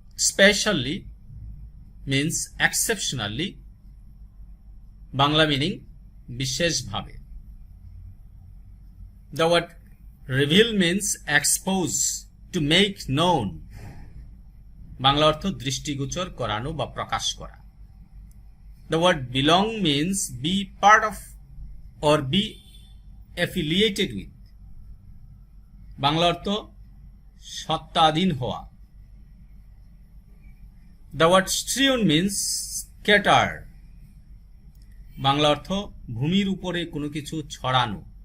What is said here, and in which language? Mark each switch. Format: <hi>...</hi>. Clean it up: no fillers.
<en>Specially means exceptionally.</en> <bn>Bangla meaning বিশেষভাবে.</bn> <en>The word reveal means expose, to make known.</en> <bn>Bangla অর্থ দৃষ্টিগোচর করানো বা প্রকাশ করা.</bn> <en>The word belong means be part of or be affiliated with.</en> <bn>Bangla অর্থ সত্তাধীন হওয়া.</bn> <en>The word strewn means scattered.</en> <bn>Bangla অর্থ ভূমির উপরে কোনো কিছু ছড়ানো.</bn>